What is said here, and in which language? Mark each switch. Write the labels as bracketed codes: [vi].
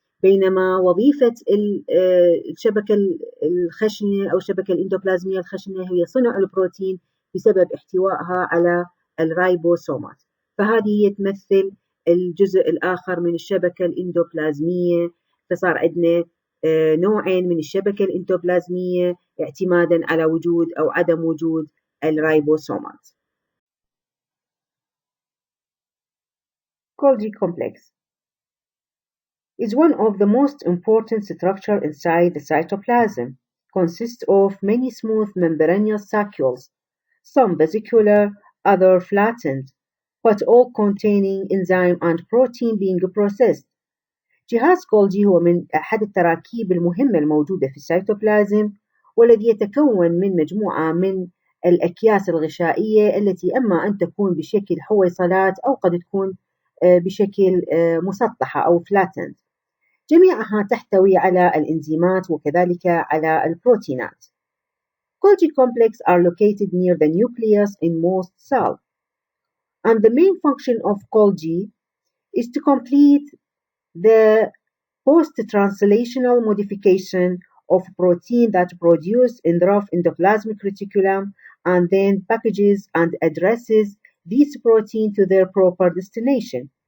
[ar] بينما وظيفة الشبكة الخشنة أو الشبكة الإندوبلازمية الخشنة هي صنع البروتين بسبب احتوائها على الرايبوسومات. فهذه هي تمثل الجزء الآخر من الشبكة الإندوبلازمية. فصار عندنا نوعين من الشبكة الإندوبلازمية اعتمادا على وجود أو عدم وجود الرايبوسومات. [en] Golgi Complex is one of the most important structures inside the cytoplasm. Consists of many smooth membranous sacules, some vesicular, other flattened, but all containing enzyme and protein being processed. [ar] جهاز كولجي هو من أحد التراكيب المهمة الموجودة في السيتوبلازم، والذي يتكون من مجموعة من الأكياس الغشائية التي إما أن تكون بشكل حويصلات أو قد تكون بشكل مسطحة أو flattened. جميعها تحتوي على الإنزيمات وكذلك على البروتينات. [en] Golgi complex are located near the nucleus in most cells. And the main function of Golgi is to complete the post-translational modification of protein that produced in the rough endoplasmic reticulum and then packages and addresses these protein to their proper destination.